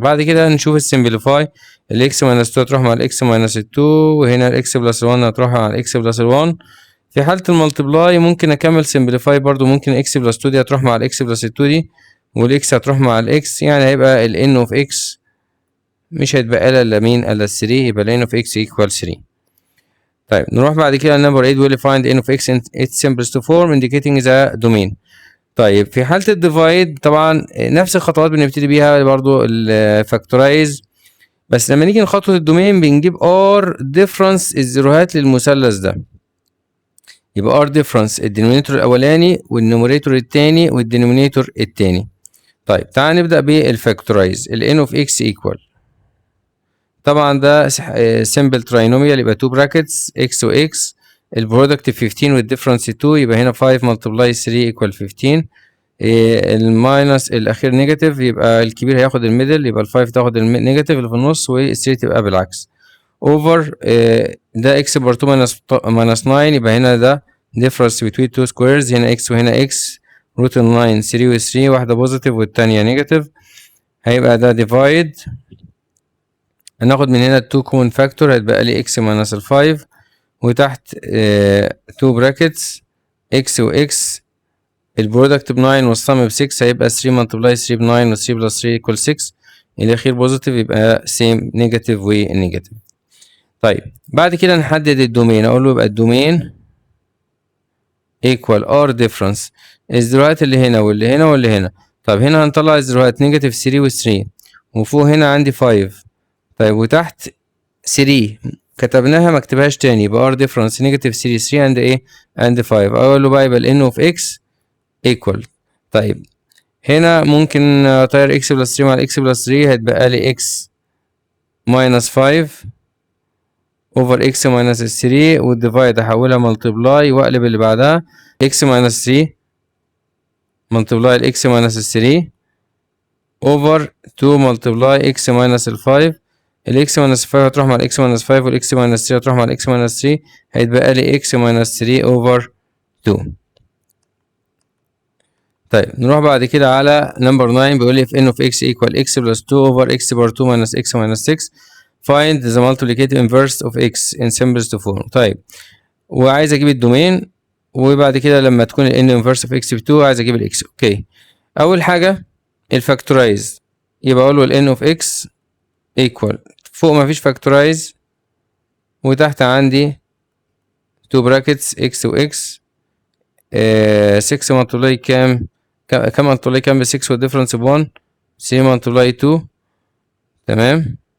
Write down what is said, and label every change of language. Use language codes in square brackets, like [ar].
[ar] بعد كده نشوف السمبليفاي، الاكس ماينس 2 هتروح مع الاكس ماينس 2، وهنا الاكس بلس 1 هتروح مع الاكس بلس 1. في حالة المالتبلاي ممكن اكمل سمبليفاي برضو، ممكن اكس بلس 2 دي هتروح مع الاكس بلس 2 دي، والاكس هتروح مع الاكس، يعني هيبقى ال n of x مش هيتبقى لها الا مين الا 3، يبقى ال [en] n of x equal 3. [ar] طيب نروح بعد كده لنمبر 8 بيقول لي [en] find n of x in its simplest form indicating the domain. [ar] طيب في حالة الديفايد طبعا نفس الخطوات بنبتدي بيها برضو الفاكتورايز، بس لما نيجي نخطط الدومين بنجيب ار ديفرنس الزيروهات للمثلث ده، يبقى ار ديفرنس الدينومينيتور الاولاني والنوميريتور التاني والدينومينيتور التاني. طيب تعال نبدأ بالفاكتورايز. [en] ال n of x equal [ar] طبعا ده [en] simple trinomial يبقى 2 brackets x و x البرودكت 15 والديفرنس 2 يبقى هنا 5 multiply 3 equal 15. [ar] الماينس الاخير نيجاتيف يبقى الكبير هياخد الميدل، يبقى ال5 تاخد النيجاتيف اللي في النص وال3 تبقى بالعكس اوفر ده x بار 2 minus 9 يبقى هنا ده [en] difference between two squares، [ar] هنا x وهنا x روت ال 9 3 و 3 واحدة بوزيتيف والتانية نيجاتيف، هيبقى ده divide هناخد من هنا [en] 2 common factor [ar] هيتبقى لي x minus ال 5 وتحت 2 brackets x و x البرودكت ب 9 والسم ب 6 هيبقى 3 multiply 3 ب 9 و 3 بلس 3 equal 6 الأخير بوزيتيف يبقى same نيجاتيف ونيجاتيف. طيب بعد كده نحدد الدومين، أقول له يبقى الدومين equal r difference الزيروهات اللي هنا واللي هنا واللي هنا. طب هنا هنطلع الزيروهات نيجاتيف 3 و 3 وفوق هنا عندي 5. طيب وتحت 3 كتبناها ما اكتبهاش تاني يبقى r difference نيجاتيف 3 3 and ايه and 5. أقول له بقى يبقى ال n of x equal. طيب هنا ممكن اطير [en] x plus 3 مع x plus 3 هيتبقى لي x minus 5 over x minus 3 والديفايد احولها multiply واقلب اللي بعدها x minus 3 multiply x minus 3 over 2 multiply x minus 5 ال x minus 5 هتروح مع ال x minus 5 وال x minus 3 هتروح مع ال x minus 3 هيتبقى لي x minus 3 over 2. [ar] طيب نروح بعد كده على نمبر 9 بيقول لي [en] if n of x equal x plus 2 over x bar 2 minus x minus 6 find the multiplicative inverse of x in simplest form. [ar] طيب وعايز اجيب الدومين، وبعد كده لما تكون ال n inverse of x ب 2 عايز اجيب ال x. اوكي اول حاجه الفاكتورايز يبقى اقول له ال n of x equal فوق ما فيش فاكتورايز وتحت عندي 2 brackets x و x 6 multiply كام multiply كام ب 6 والديفرنس ب 1 3 multiply 2 تمام.